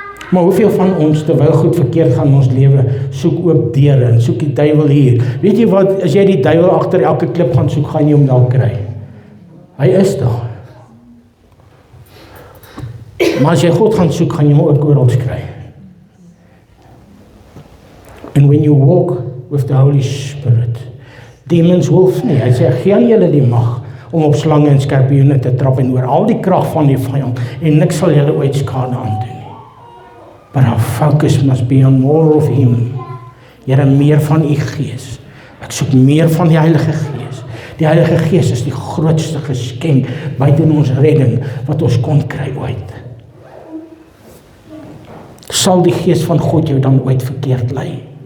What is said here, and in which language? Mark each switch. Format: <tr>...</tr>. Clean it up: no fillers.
<af>Maar hoeveel van ons, terwyl goed verkeerd gaan in ons lewe, soek oop deure en soek die duiwel hier. Weet jy wat, as jy die duiwel agter elke klip gaan soek, gaan jy hom daar kry. Hy is daar. Maar as jy God gaan soek, gaan jy hom ook oral kry.</af> <en>And when you walk with the Holy Spirit, demons will flee.</en> <af>Hy sê, gee aan julle die mag om op slange en skorpioene te trap en oor al die krag van die vyand en niks sal julle ooit skade aandoen.</af> <en>But our focus must be on more of Him.</en> <af>Here, meer van U Gees. Ek soek meer van die Heilige Gees. Die Heilige Gees is die grootste geskenk buite ons redding wat ons kon kry ooit. Sal die Gees van God jou dan ooit verkeerd lei?</af>